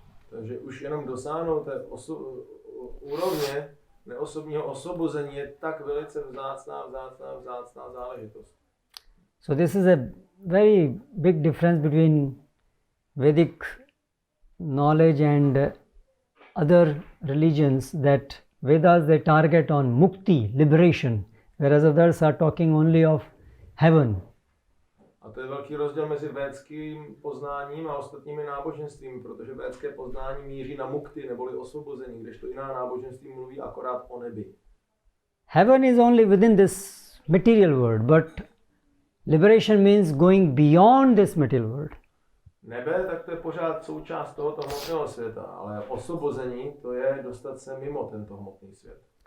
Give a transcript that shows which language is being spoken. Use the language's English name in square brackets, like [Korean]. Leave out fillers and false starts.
[Czech] Takže už jenom dosáhnout té úrovně neosobního osvobození je tak velice vzácná záležitost. [English] So this is a very big difference between Vedic knowledge and other religions, that Vedas they target on mukti, liberation, whereas others are talking only of heaven. [Czech] A to je velký rozdíl mezi védským poznáním a ostatními náboženstvími, protože védské poznání míří na mukti neboli osvobození, kdežto jiná náboženství mluví akorát o nebi. [English] Heaven is only within this material world, but liberation means going beyond this material world. [Czech] Nebe, tak to je pořád součást tohoto hmotného světa, ale osvobození to je dostat se mimo tento hmotný svět.